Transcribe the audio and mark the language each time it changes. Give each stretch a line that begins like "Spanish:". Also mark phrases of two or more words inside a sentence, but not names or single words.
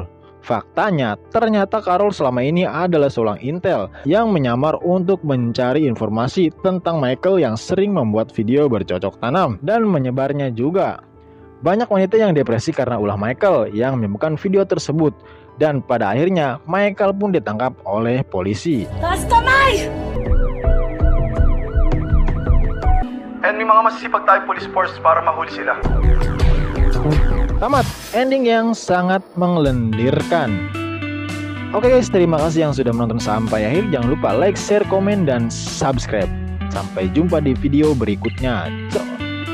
Indonesian: Faktanya, ternyata Carol selama ini adalah seorang intel yang menyamar untuk mencari informasi tentang Michael yang sering membuat video bercocok tanam dan menyebarnya juga. Banyak wanita yang depresi karena ulah Michael yang menemukan video tersebut. Dan pada akhirnya, Michael pun ditangkap oleh polisi.
Filipino: Taas kamay! And may mga masisipag tayo
English: police force
Filipino: para mahuli sila.
Indonesian: Tamat, ending yang sangat menglendirkan. Oke guys, terima kasih yang sudah menonton sampai akhir. Jangan lupa like, share, komen, dan subscribe. Sampai jumpa di video berikutnya. Ciao.